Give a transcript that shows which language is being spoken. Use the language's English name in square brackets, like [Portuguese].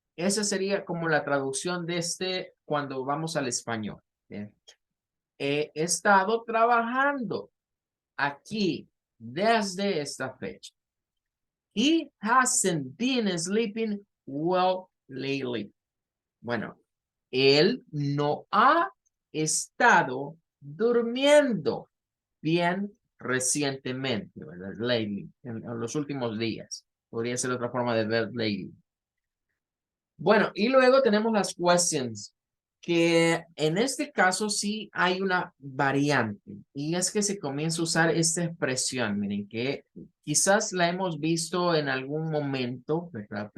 [Spanish] Esa sería como la traducción de cuando vamos al español. ¿Bien? he estado trabajando aquí desde esta fecha. [English] He hasn't been sleeping well lately. [Spanish] Bueno, él no ha estado durmiendo bien recientemente, ¿verdad? Lately, en los últimos días. Podría ser otra forma de ver lately. Bueno, y luego tenemos las questions, que en este caso sí hay una variante, y es que se comienza a usar esta expresión, miren, que quizás la hemos visto en algún momento, ¿verdad?